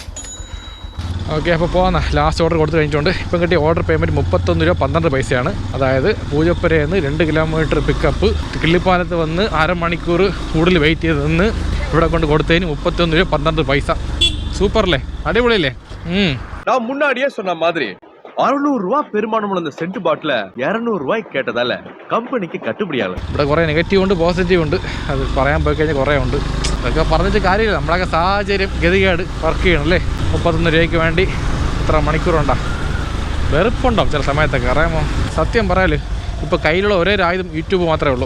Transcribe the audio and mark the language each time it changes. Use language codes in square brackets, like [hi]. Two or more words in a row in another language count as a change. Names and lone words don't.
[ml] ഓക്കെ, അപ്പോൾ പോകാം. [en] last order [ml] കൊടുത്ത് കഴിഞ്ഞിട്ടുണ്ട്. ഇപ്പം കിട്ടിയ ഓർഡർ പേയ്മെൻറ്റ് 31 രൂപ 12 പൈസയാണ്. അതായത് പൂജപ്പുരയിൽ നിന്ന് 2 കിലോമീറ്റർ പിക്കപ്പ്, കിള്ളിപ്പാലത്ത് വന്ന് അരമണിക്കൂർ കൂടുതൽ വെയിറ്റ് ചെയ്ത് നിന്ന് ഇവിടെ കൊണ്ട് കൊടുത്തതിന് 31 രൂപ 12 പൈസ. സൂപ്പർ അല്ലേ? അടിപൊളിയല്ലേ? [ta] நான் முன்னாடியே சொன்ன மாதிரி 600 ரூபா பெருமானமுள்ள இந்த சென்ட் பாட்டில 200 ரூபாய்க்கு கேட்டதால கம்பெனிக்கு கட்டுப்படியாகல. [ml] ഇവിടെ കുറേ നെഗറ്റീവ് ഉണ്ട്, പോസിറ്റീവ് ഉണ്ട്. അത് പറയാൻ പോയി കഴിഞ്ഞാൽ കുറേ ഉണ്ട്. അതൊക്കെ പറഞ്ഞിട്ട് കാര്യമില്ല. നമ്മളൊക്കെ സാഹചര്യം ഗതികേട് വർക്ക് ചെയ്യണം അല്ലേ. 31 രൂപയ്ക്ക് വേണ്ടി ഇത്ര മണിക്കൂറുണ്ടോ? വെറുപ്പുണ്ടാവും ചില സമയത്തൊക്കെ, അറിയാമോ? സത്യം പറയാല്, ഇപ്പോൾ കയ്യിലുള്ള ഒരേ ആയുധം യൂട്യൂബ് മാത്രമേ ഉള്ളൂ.